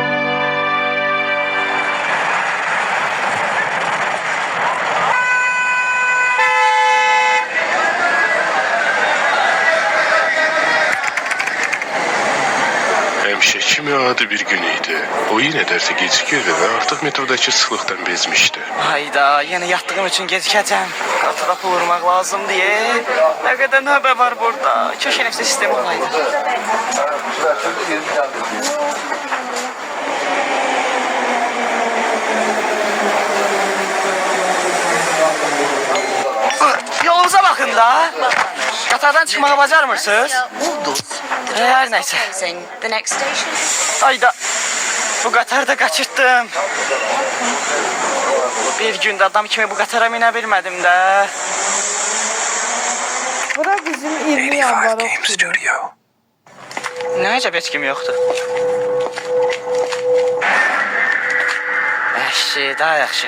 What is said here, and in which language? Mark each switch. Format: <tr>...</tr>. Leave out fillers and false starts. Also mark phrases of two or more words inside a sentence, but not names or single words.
<az>Həmişə kimi adi bir gün idi. O yenə dərsə gecikirdi və artıq metrodakı sıxlıqdan bezmişdi.</az> <tr>Hayda, yine yattığım için gecikeceğim. Fotoğrafı vurmak lazım diye. Ne kadar nöbə var burada. Keşke nefsi sistemi olaydı. Yolunuza bakın da.</tr> <az>Qatardan çıkmağı bacarmırsınız.</az> <tr>Her neyse.</tr> <en>The next station.</en> <az>Hayda. Bu qatarda qaçırtdım. Bir günde adam kimi bu qatara minə bilmədim də. Bura bizim 20 yanvar okudu. Nə əcəb heç kim yoxdur. Yaxşı, daha yaxşı.</az>